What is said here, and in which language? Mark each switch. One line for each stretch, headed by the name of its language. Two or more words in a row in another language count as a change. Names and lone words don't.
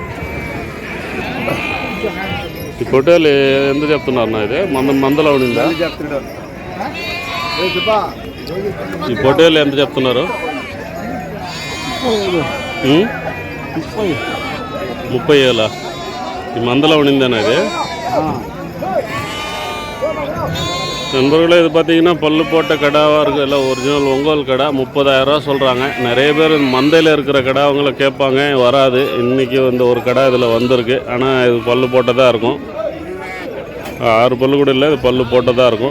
Telugu: ఈ పొట్టేలు ఎంత చెప్తున్నారు నా ఇది మందలో ఉండిందా? ఈ పొట్టేలు ఎంత చెప్తున్నారు? 30,000 ఈ మందలో ఉండిందేనా ఇది?
Tamil: நண்பர்களே இது பார்த்தீங்கன்னா பல்லு போட்ட கடாவாக இருக்குது. எல்லாம் ஒரிஜினல் ஒங்கோல் கடை. 30,000 சொல்கிறாங்க. நிறைய பேர் மந்தையில் இருக்கிற கடை அவங்கள கேட்பாங்க, வராது. இன்றைக்கி வந்து ஒரு கடை இதில் வந்திருக்கு. ஆனால் இது பல்லு போட்டதாக இருக்கும். 6 பல்லு கூட இல்லை, இது பல்லு போட்டதாக இருக்கும்.